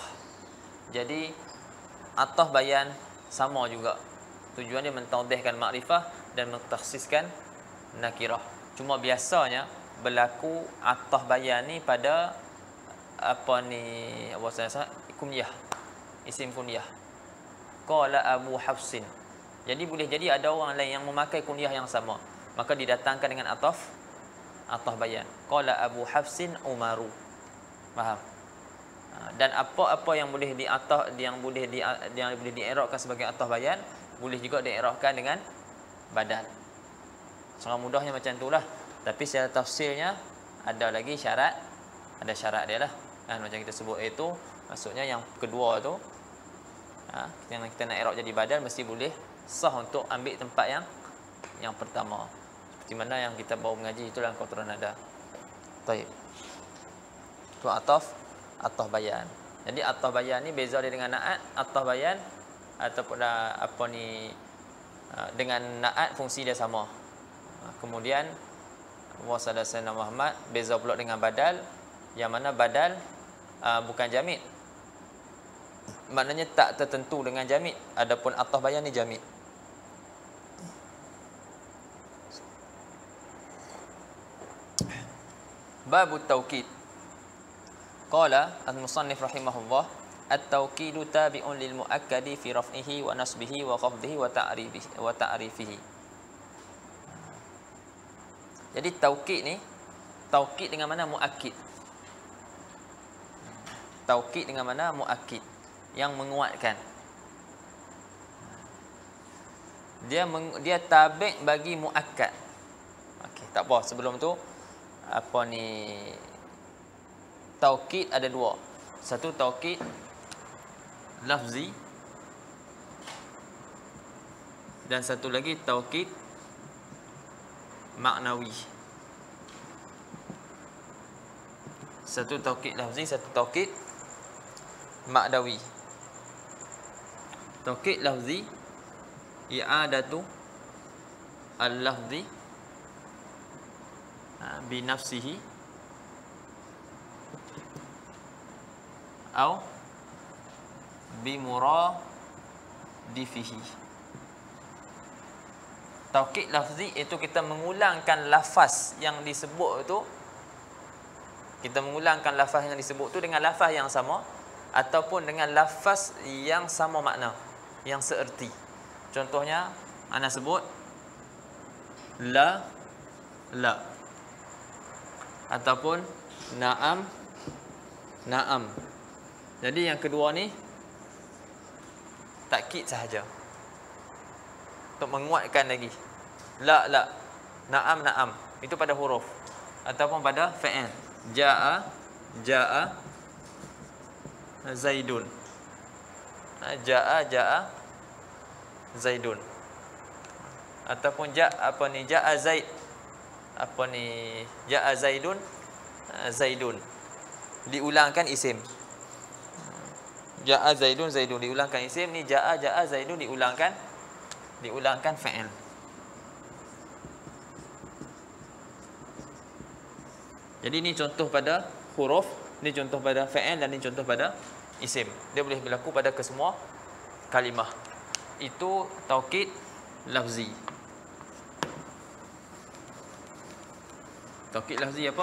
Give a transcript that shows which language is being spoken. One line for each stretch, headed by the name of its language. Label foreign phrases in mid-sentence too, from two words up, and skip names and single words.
Malay: Jadi ataf bayan sama juga. Tujuan dia mentawdihkan ma'rifah dan mentakhsiskan nakirah. Cuma biasanya berlaku ataf bayan ni pada apa ni, apa saya kunyah, isim kunyah.
Arabic: قال أبو حفصٍ.
Malay: Jadi boleh jadi ada orang lain yang memakai kunyah yang sama, maka didatangkan dengan ataf bayan.
Arabic: قال أبو حفصٍ عمرُ.
Malay: Faham? Dan apa-apa yang boleh diataf, yang boleh diirabkan sebagai ataf bayan, boleh juga diirabkan dengan badal. Sangat mudahnya macam itulah. Tapi secara tafsirnya ada lagi syarat, ada syarat dia lah. Kan macam kita sebut itu, maksudnya yang kedua tu yang kita nak i'rab jadi badal mesti boleh sah untuk ambil tempat yang pertama. Seperti mana yang kita baru mengaji itu dalam Qatrun Nada. Baik. Tu ataf bayan. Jadi ataf bayan ni beza dia dengan naat. Ataf bayan ataupun apa ni, dengan naat fungsi dia sama. Kemudian
Arabic: وصلى سيدنا محمد
Malay: beza pula dengan badal, yang mana badal bukan jamid. Maknanya tak tertentu dengan jamid. Adapun ataf bayan ni jamid.
Arabic: باب التوكيد. قال المصنف رحمه الله، التوكيد تابع للمؤكد في رفعه ونصبه وخفضه وتعريفه.
Malay: Jadi taukid ni, taukid dengan mana muakkid. Taukid dengan mana muakkid, yang menguatkan. Dia tabi' bagi muakkad. Okey, tak apa, sebelum tu apa ni, taukid ada dua. Satu taukid lafzi dan satu lagi taukid maknawi. Satu taukid lafzi, satu taukid maknawi.
Arabic: توكيد لفظي إعادة اللفظ بنفسه atau بمرادفه.
Malay: Taukid lafzi itu kita mengulangkan lafaz yang disebut tu, kita mengulangkan lafaz yang disebut tu dengan lafaz yang sama ataupun dengan lafaz yang sama makna, yang seerti. Contohnya ana sebut la ataupun na'am. Jadi yang kedua ni takkid sahaja untuk menguatkan lagi.
Arabic: لا، نعم,
Malay: itu pada huruf ataupun pada fi'il.
Arabic: جاء زيدٌ. جاء زيدٌ. Ataupun ja'a Zaid. جاء زيدٌ.
Malay: Diulangkan isim.
Arabic: جاء زيدٌ
Malay: diulangkan isim. Ni
Arabic: جاء زيدٌ
Malay: diulangkan fi'il. Jadi ni contoh pada huruf, ni contoh pada fi'il dan ni contoh pada isim. Dia boleh berlaku pada kesemua kalimah. Itu taukid lafzi. Taukid lafzi apa?